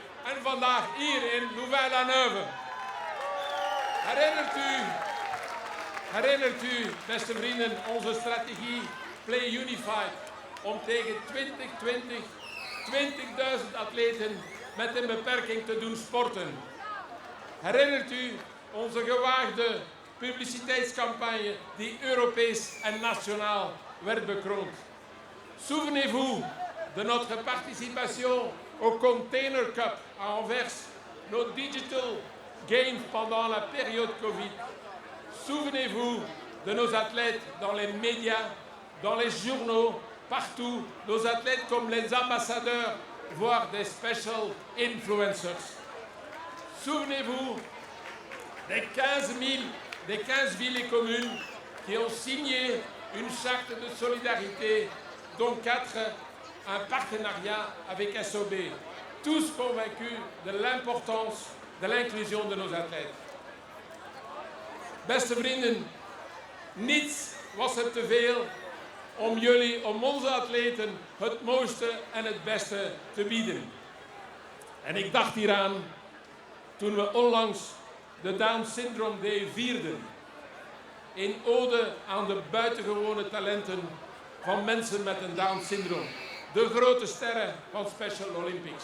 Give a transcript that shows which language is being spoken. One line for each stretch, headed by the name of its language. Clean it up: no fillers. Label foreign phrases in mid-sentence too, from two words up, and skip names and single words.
Dutch: En vandaag hier in Louvain-la-Neuve. Herinnert u, beste vrienden, onze strategie Play Unified om tegen 2020 20.000 atleten met een beperking te doen sporten? Herinnert u onze gewaagde publiciteitscampagne die Europees en nationaal werd bekroond?
French: Souvenez-vous de notre participation au Container Cup à Anvers, nos
English: digital games
French: pendant la période Covid. Souvenez-vous de nos athlètes dans les médias, dans les journaux, partout, nos athlètes comme les ambassadeurs voire des
English: special influencers.
French: Souvenez-vous des 15 villes et communes qui ont signé une charte de solidarité, dont 4 un partenariat avec SOB, tous convaincus de l'importance de l'inclusion de nos athlètes.
Dutch: Beste vrienden, niets was er te veel om onze atleten het mooiste en het beste te bieden. En ik dacht hieraan toen we onlangs de Down Syndrome Day vierden, in ode aan de buitengewone talenten van mensen met een Down syndroom, de grote sterren van Special Olympics.